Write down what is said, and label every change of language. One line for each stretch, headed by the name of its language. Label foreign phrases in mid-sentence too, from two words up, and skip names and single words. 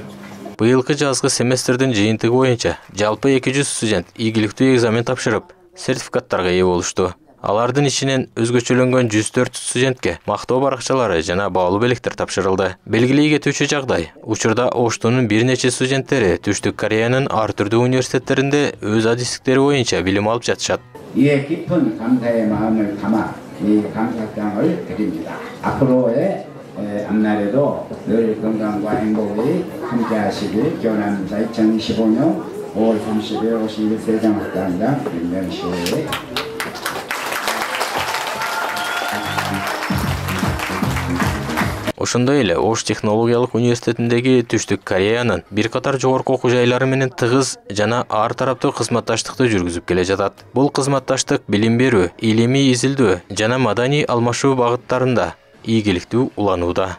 Kyrgyz: Быйылкы жазгы семестрдин жыйынтыгы боюнча жалпы 200 студент ийгиликтүү экзамен тапшырып, сертификаттарга ээ болушту. Алардын ичинен өзгөчөлөнгөн 104 студентке мактоо баракчалары жана баалуу белектер тапшырылды. Белгилей кетүүчү жагдай, учурда Оштунун бир нече студенттери Түштүк Кореянын ар түрдүү университеттеринде өз адистиктери боюнча билим алып жатышат.
Korean: 이에 깊은 감사의 마음을 담아 이 감사장을 드립니다. 앞으로의 앞날에도 늘 건강과 행복이 함께하시길 기원합니다. 2025년 5월 30일 51세 장학당장 김명식.
Kyrgyz: Ошондой эле Ош технологиялык университетиндеги Түштүк Кореянын бир катар жогорку окуу жайлары менен тыгыз жана ар тараптуу кызматташтыкты жүргүзүп келе жатат. Бул кызматташтык билим берүү, илимий изилдөө жана маданий алмашуу багыттарында ийгиликтүү уланууда.